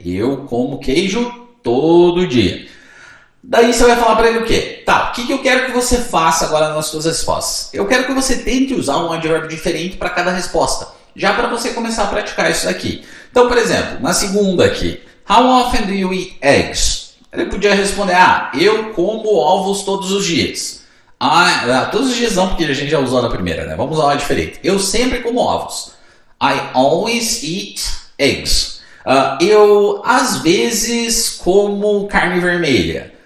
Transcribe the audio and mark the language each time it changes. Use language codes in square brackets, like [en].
[pt] Eu como queijo todo dia. Daí você vai falar para ele o quê? Tá, o que eu quero que você faça agora nas suas respostas? Eu quero que você tente usar um advérbio diferente para cada resposta. Já para você começar a praticar isso aqui. Então, por exemplo, na segunda aqui. [en] How often do you eat eggs? [pt] Ele podia responder, eu como ovos todos os dias. Todos os dias não, porque a gente já usou na primeira, né? Vamos usar uma diferente. Eu sempre como ovos. [en] I always eat eggs. [pt] Eu, às vezes, como carne vermelha.